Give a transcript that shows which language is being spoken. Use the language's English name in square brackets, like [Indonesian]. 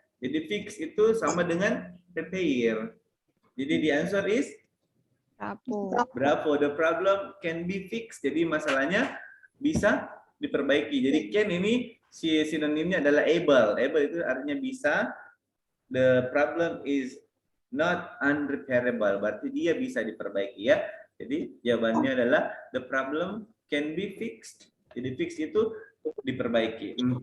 [Indonesian] Jadi fix itu sama dengan repair. [English] Jadi the answer is bravo. The problem can be fixed. [Indonesian] Jadi masalahnya bisa diperbaiki. Jadi can ini sinonimnya adalah able. Able itu artinya bisa. [English] The problem is not unrepairable. [Indonesian] Berarti dia bisa diperbaiki ya. Jadi jawabannya adalah [English] the problem can be fixed. [Indonesian] Jadi fix itu diperbaiki.